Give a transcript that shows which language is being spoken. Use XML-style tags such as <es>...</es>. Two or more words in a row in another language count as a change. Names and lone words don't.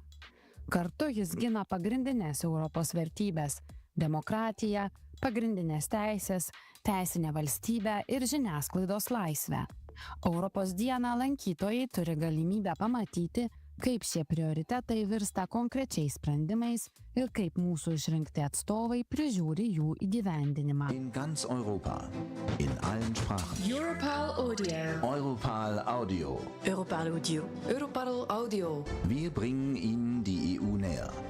<lt>Kartu jis gina pagrindinės Europos vertybės – demokratiją, pagrindinės teisės, teisinę valstybę ir žiniasklaidos laisvę. Europos dieną lankytojai turi galimybę pamatyti, kaip šie prioritetai virsta konkrečiais sprendimais ir kaip mūsų išrinkti atstovai prižiūri jų įgyvendinimą.</lt> <de>In ganz Europa, in allen Sprachen. Europarl Audio. Europarl Audio. Europarl Audio. Europarl Audio. Wir bringen Ihnen die EU näher.</de>